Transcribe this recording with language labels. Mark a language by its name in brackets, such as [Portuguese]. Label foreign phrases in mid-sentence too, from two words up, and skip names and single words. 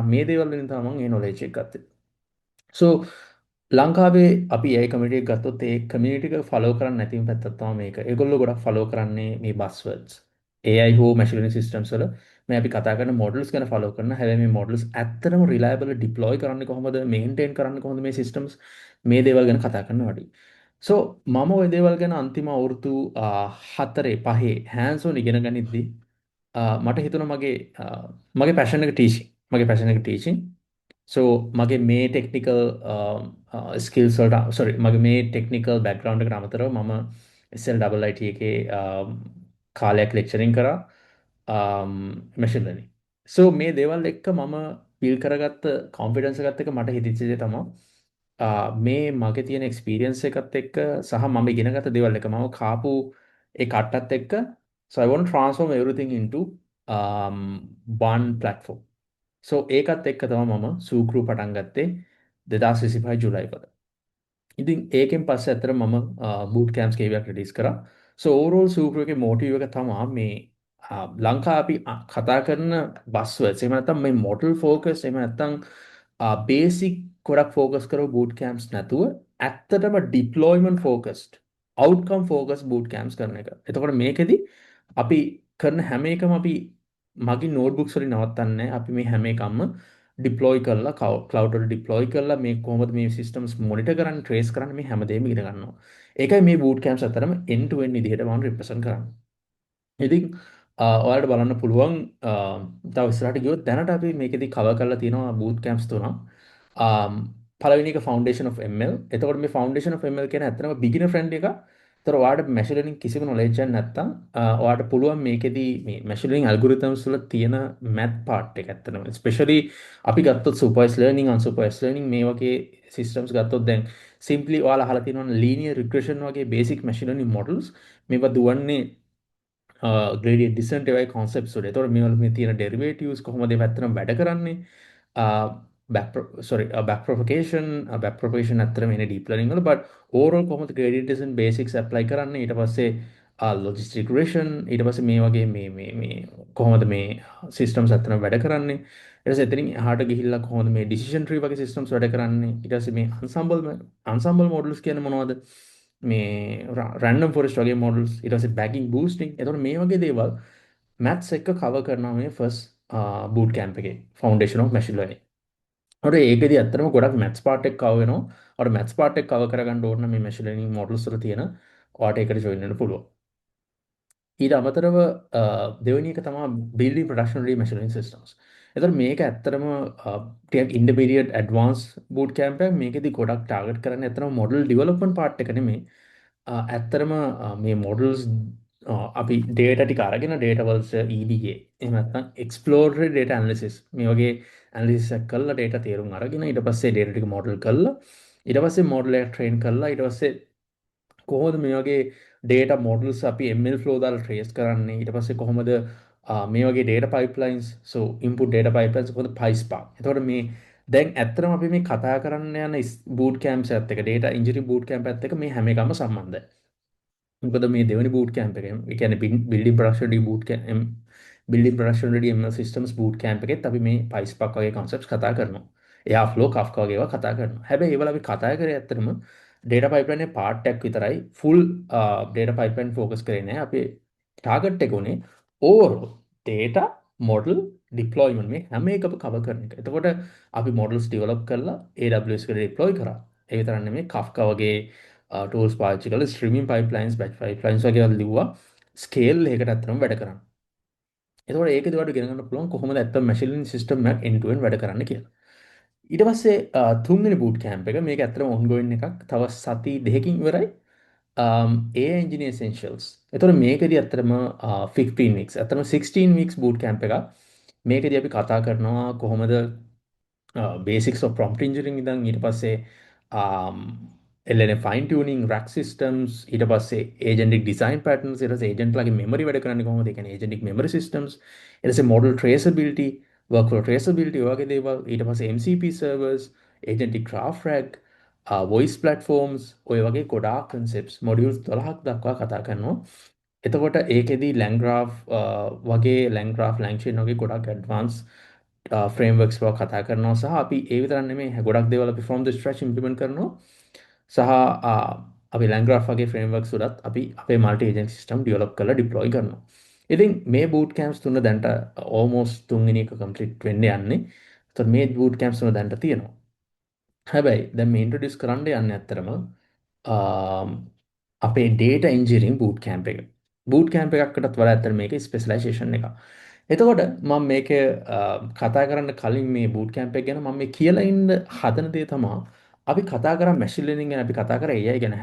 [Sinhala] මේ දේවල් වලින් තමයි මම මේ knowledge එක ගත්තේ. so ලංකාවේ අපි [English] AI community [Sinhala] එක ගත්තොත් ඒ කමියුනිටි එක ෆලෝ කරන්නේ නැතිම පැත්තක් තමයි මේක. ඒගොල්ලෝ ගොඩක් ෆලෝ කරන්නේ මේ buzzwords. AI හෝ [English] machine learning systems [Sinhala] වල මේ අපි කතා කරන models ගැන ෆලෝ කරන හැබැයි මේ models ඇත්තටම [English] reliable deploy [Sinhala] කරන්නේ කොහොමද maintain කරන්නේ කොහොමද මේ systems මේ දේවල් ගැන කතා කරනවා වඩි. so මම ওই දේවල් ගැන අන්තිම අවුරුදු 4 5 [English] hands on [Sinhala] ඉගෙන ගනිද්දි මට හිතුණා මගේ passion එක teaching. මගේ passion එක teaching. so මගේ මේ [English] technical skills [Sinhala] වලට sorry මගේ මේ [English] technical background [Sinhala] එකට අමතරව මම SLIT එකේ කාලයක් ලෙක්චරින් කරා [English] machine learning. [Sinhala] so මේ දේවල් එක්ක මම බිල්ඩ් කරගත්ත කොන්ෆිඩන්ස් එකත් එක්ක මට හිතෙච්ච දේ තමයි මේ මගේ තියෙන එක්ස්පීරියන්ස් එකත් එක්ක සහ මම ඉගෙනගත්ත දේවල් එක මම කාපු ඒ කට්ටත් එක්ක [English] so I want to transform everything into one platform. [Sinhala] so ඒකත් එක්ක තමයි මම සූක්‍රු පටන් ගත්තේ 2025 ජුලයි වල. ඉතින් ඒකෙන් පස්සේ ඇත්තට මම [English] boot camps [Sinhala] කීපයක් රිලීස් කරා. so overall සූක්‍රු එකේ මොටිව් එක තමයි මේ ලංකාව අපි කතා කරන buzzwords එහෙම නැත්නම් මේ [English] model focus [Sinhala] එහෙම නැත්නම් basic ගොඩක් focus කරව [English] boot camps [Sinhala] නැතුව ඇත්තටම [English] deployment focused outcome focused boot camps [Sinhala] කරන එක. එතකොට මේකෙදි අපි කරන හැම එකම අපි මගේ notebooks වලින් නවත්තන්නේ නැහැ. අපි මේ හැම එකම deploy කරලා cloud වල deploy කරලා මේ කොහොමද මේ [English] systems monitor [Sinhala] කරන්නේ trace කරන්නේ මේ හැමදේම ඉගෙන ගන්නවා. ඒකයි මේ [English] boot camps [Sinhala] අතරම [English] end to end [Sinhala] විදිහට මම represent කරන්නේ. ඉතින් ඔයාලට බලන්න පුළුවන් තව ඉස්සරහට ගියොත් දැනට අපි මේකෙදි cover කරලා තියෙනවා [English] boot camps [Sinhala] තුනක්. පළවෙනි එක [English] foundation of ML. [Sinhala] එතකොට මේ [English] foundation of ML [Sinhala] කියන්නේ ඇත්තටම [English] beginner friendly [Sinhala] එකක්. ඒතර ඔයාලට [English] machine learning [Sinhala] කිසිම knowledge එකක් නැත්නම් ඔයාලට පුළුවන් මේකෙදි මේ [English] machine learning algorithms [Sinhala] වල තියෙන [English] math part [Sinhala] එක ඇත්තටම especially අපි ගත්තොත් [English] supervised learning unsupervised learning [Sinhala] මේ වගේ systems ගත්තොත් දැන් simply ඔයාලා අහලා තියෙනවා [English] linear regression [Sinhala] වගේ [English] basic machine learning models [Sinhala] මේවා දුවන්නේ [English] gradient descent [Sinhala] ඒවයි concepts වල. ඒතකොට මේවල මේ තියෙන derivatives කොහොමද ඒවා ඇත්තටම වැඩ කරන්නේ? [English] back propagation [Sinhala] ඇත්තටම එන්නේ [English] deep learning [Sinhala] වල [English] but overall [Sinhala] කොහොමද [English] gradient descent basics apply [Sinhala] කරන්නේ? ඊට පස්සේ [English] logistic regression [Sinhala] ඊට පස්සේ මේ වගේ මේ කොහොමද මේ systems ඇත්තටම වැඩ කරන්නේ? ඊට පස්සේ එතනින් එහාට ගිහිල්ලා කොහොමද මේ [English] decision tree [Sinhala] වගේ systems වැඩ කරන්නේ? ඊට පස්සේ මේ [English] ensemble models [Sinhala] කියන්නේ මොනවද? මේ [English] random forest [Sinhala] වගේ models, ඊට පස්සේ [English] bagging boosting. [Sinhala] එතකොට මේ වගේ දේවල් maths එක cover කරනවා මේ [English] first boot camp [Sinhala] එකේ [English] foundation of machine learning. [Sinhala] ඔර ඒකෙදි ඇත්තටම ගොඩක් [English] maths part [Sinhala] එක cover වෙනවා. ඔර [English] maths part [Sinhala] එක cover කරගන්න ඕන නම් මේ [English] machine learning models [Sinhala] වල තියෙන ඔයාට ඒකට join වෙන්න පුළුවන්. ඊට අමතරව දෙවෙනි එක තමයි [English] building production ready measuring systems. [Sinhala] එතකොට මේක ඇත්තටම ටිකක් [English] intermediate advanced boot camp [Sinhala] එකක්. මේකෙදි ගොඩක් target කරන්නේ ඇත්තටම [English] model development part [Sinhala] එක නෙමෙයි. ඇත්තටම මේ models අපි data ටික අරගෙන data වලට EDA එහෙම නැත්නම් [English] exploratory data analysis [Sinhala] මේ වගේ analysis එකක් කරලා data තේරුම් අරගෙන ඊට පස්සේ data ටික model කරලා ඊට පස්සේ model එක train කරලා ඊට පස්සේ කොහොමද මේ වගේ [English] data models [Sinhala] අපි [English] ML flow [Sinhala] දාලා trace කරන්නේ ඊට පස්සේ කොහොමද මේ වගේ [English] data pipelines so input data pipelines [Sinhala] කොහොමද PySpark. එතකොට මේ දැන් ඇත්තටම අපි මේ කතා කරන්න යන [English] boot camps [Sinhala] එකත් එක [English] data engineering boot camp [Sinhala] එකත් එක මේ හැම එකම සම්බන්ධයි. මොකද මේ දෙවෙනි [English] boot camp [Sinhala] එකෙන් ඒ කියන්නේ [English] building production ready boot camp building production ready ML systems boot camp [Sinhala] එකෙත් අපි මේ PySpark වගේ concepts කතා කරනවා. Airflow Kafka වගේ ඒවා කතා කරනවා. හැබැයි ඒවල අපි කතා කරේ ඇත්තටම [English] data pipeline [Sinhala] එකේ part එකක් විතරයි [English] full data pipeline focus [Sinhala] කරේ නෑ. අපි target එක උනේ [English] overall data model deployment [Sinhala] මේ හැම එකම cover කරන එක. එතකොට අපි [English] models develop [Sinhala] කරලා AWS එකට deploy කරා. ඒ විතරක් නෙමෙයි Kafka වගේ tools පාවිච්චි කරලා [English] streaming pipelines batch pipelines [Sinhala] වගේ ඒවා ලිව්වා scale එකකට අතරම වැඩ කරන්න. එතකොට ඒකේදී ඔයාලට ඉගෙන ගන්න පුළුවන් කොහොමද ඇත්තම [English] machine learning system [Sinhala] එකක් [English] end to end [Sinhala] වැඩ කරන්න කියලා. ඊට පස්සේ තුන්වෙනි [English] boot camp [Sinhala] එක මේක ඇත්තටම ongoing එකක්. තව සති දෙකකින් ඉවරයි. AI Engineer Essentials. එතකොට මේකෙදී ඇත්තටම 15 weeks. ඇත්තටම [English] 16 weeks boot camp [Sinhala] එකක්. මේකෙදී අපි කතා කරනවා කොහොමද [English] basics of prompt engineering [Sinhala] ඉඳන් ඊට පස්සේ [English] LLM fine tuning rack systems [Sinhala] ඊට පස්සේ [English] agentic design patterns [Sinhala] ඊට පස්සේ agent ලගේ memory වැඩ කරන්නේ කොහොමද ඒ කියන්නේ [English] agentic memory systems [Sinhala] ඊට පස්සේ [English] model traceability workflow traceability [Sinhala] වගේ දේවල් ඊට පස්සේ [English] MCP servers agentic graph rack voice platforms [Sinhala] ඔය වගේ ගොඩාක් [English] concepts modules [Sinhala] 12ක් දක්වා කතා කරනවා. එතකොට ඒකෙදී LangGraph වගේ LangGraph LangChain වගේ ගොඩක් [English] advanced frameworks [Sinhala] බව කතා කරනවා සහ අපි ඒ විතරක් නෙමෙයි ගොඩක් දේවල් අපි [English] from the scratch implement [Sinhala] කරනවා සහ අපි LangGraph වගේ frameworks උඩත් අපි අපේ [English] multi agent system develop [Sinhala] කරලා deploy කරනවා. ඉතින් මේ [English] boot camps [Sinhala] තුන දැන්ට almost තුන්වෙනි එක complete වෙන්න යන්නේ. ඒතර මේ [English] boot camps [Sinhala] තුන දැන්ට තියෙනවා. හැබැයි දැන් මේ introduce කරන්න යන්නේ ඇත්තරම අපේ [English] data engineering boot camp [Sinhala] එක. [English] boot camp [Sinhala] එකකටත් වඩා ඇත්තට මේක specialization එකක්. එතකොට මම මේක කතා කරන්න කලින් මේ [English] boot camp [Sinhala] එක ගැන මම මේ කියලා ඉන්න හදන දේ තමයි අපි කතා කරා [English] machine learning [Sinhala] ගැන අපි කතා කරා AI ගැන.